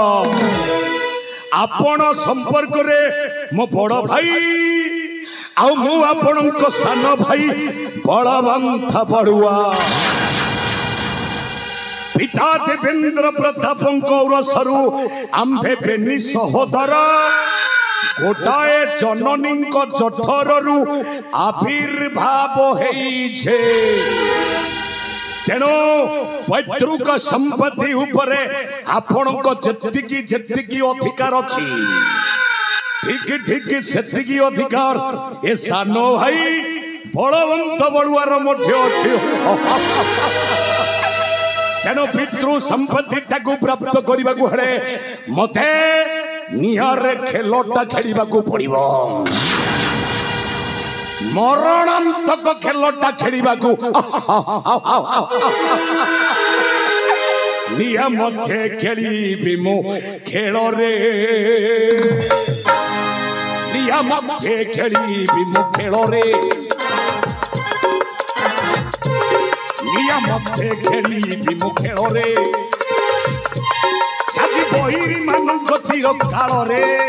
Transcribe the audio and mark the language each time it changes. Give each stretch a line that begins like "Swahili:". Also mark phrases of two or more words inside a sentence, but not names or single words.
Odia: ଆପଣ ସମ୍ପର୍କରେ ମୋ ବଡ଼ ଭାଇ ଆଉ ମୁଁ ଆପଣଙ୍କ ସାନ ଭାଇ ବଳବନ୍ତ ବଡ଼ୁଆ ପିତା ଦେବେନ୍ଦ୍ର ପ୍ରତାପ ଔରସରୁ ଆମ୍ଭେ ବେନି ସହୋଦର ଗୋଟାଏ ଜନନୀ ଜଠରୁ ଆବିର୍ଭାବ ହୋଇଛେ ତେଣୁ ପୈତୃକ ସମ୍ପତ୍ତି ଉପରେ ଆପଣଙ୍କ ଯେତିକି ଅଧିକାର ଅଛି ଠିକ ସେତିକି ଅଧିକାର ଏ ସାନ ଭାଇ ବଳବନ୍ତ ବଡ଼ୁଆର ମଧ୍ୟ ଅଛି ତେଣୁ ପିତୃ ସମ୍ପତ୍ତି ଟାକୁ ପ୍ରାପ୍ତ କରିବାକୁ ହେଲେ ମତେ ନିହାର ଖେଳଟା ଖେଳିବାକୁ ପଡ଼ିବ ମରଣାନ୍ତକ ଖେଳଟା ଖେଳିବାକୁ ନିଆ ମତେ ଖେଳିବି ମୋ ଖେଳରେ ନିଆ ମତେ ଖେଳିବି ମୋ ଖେଳରେ ନିଆ ମତେ ଖେଳିବି ମୋ ଖେଳରେ ସାଜି ବାହାରି ମାନଙ୍କ ତୀର କାଳରେ